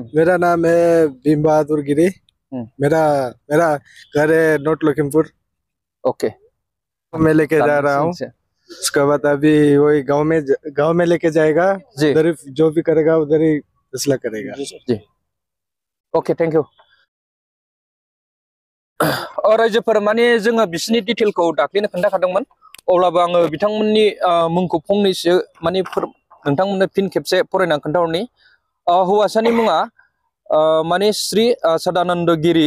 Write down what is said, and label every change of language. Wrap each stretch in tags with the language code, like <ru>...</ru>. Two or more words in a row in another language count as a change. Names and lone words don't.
<hi>मेरा नाम है भीम बहादुर गिरी। मेरा घर है नॉर्थ लखीमपुर। ओके। मैं लेके जा रहा हूँ। उसके बाद अभी वही गांव में लेके जाएगा। उधर जो भी करेगा उधर ही फैसला करेगा।</hi> <en>जी okay, thank you.</en> <brx>रायजोफोर, माने जोङो बिसिनि डिटेलखौ दाख्लैनो खोन्थाखादोंमोन। अब्लाबो आङो बिथांमोननि मुंखौ फंनैसो माने नोंथांमोननो फिन खेबसे फरायनानै खोन्थाहरनि। हौवासानि मुङा माने श्री सदानन्द गिरी।</brx>